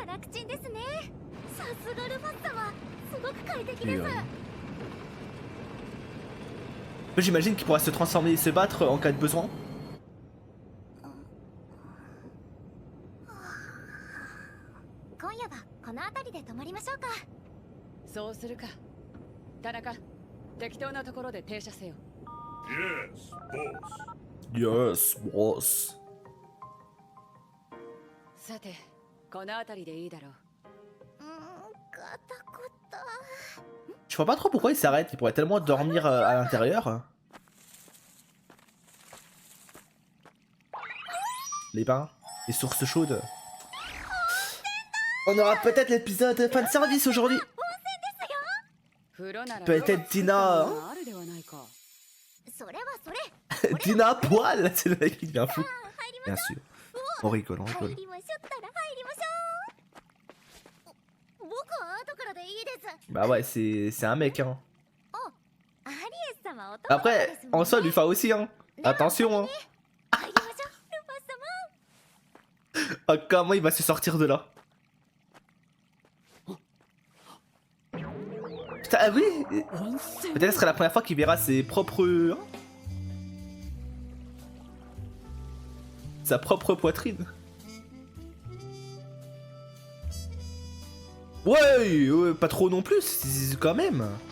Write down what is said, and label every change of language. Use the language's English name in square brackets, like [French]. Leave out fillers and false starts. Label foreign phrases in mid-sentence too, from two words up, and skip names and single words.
[Japanese] チンですね。さすがルファス様、すごく快適 [French] Oui, [Japanese] です。 [French] J'imagine qu'il pourra se transformer et se battre en cas de besoin. [Japanese] 今夜はこの辺りで泊まりましょうか。そうするか。田中、適当なところで停車せよ。 [English] Yes, boss. [Japanese] さて、この辺りでいいだろう。ガタコタ。 [French] Je vois pas trop pourquoi il s'arrête, il pourrait tellement dormir à l'intérieur. Les bains, les sources chaudes. On aura peut-être l'épisode fan service aujourd'hui. Peut-être Dina. [Japanese] あるではないか。それはそれ。 [French] Dina à poil. C'est le mec qui devient fou. Bien sûr. On rigole, on [Japanese] 入 [French] rigole. [Japanese] りましょったら入りましょう。僕は後からでいいです。 [French] Bah ouais, c'est un mec, hein. [Japanese] アリエス様、お友達 [French] Après, [Japanese] ですもんね。 [French] en soi, Lufa aussi, hein. Attention, hein. [Japanese] 入りましょう、ルファ様。 [French] Ah, comment il va se sortir de là? Putain, ah oui. Peut-être ce sera la première fois qu'il verra ses propres... hein, sa propre poitrine. Ouais, pas trop non plus, quand même.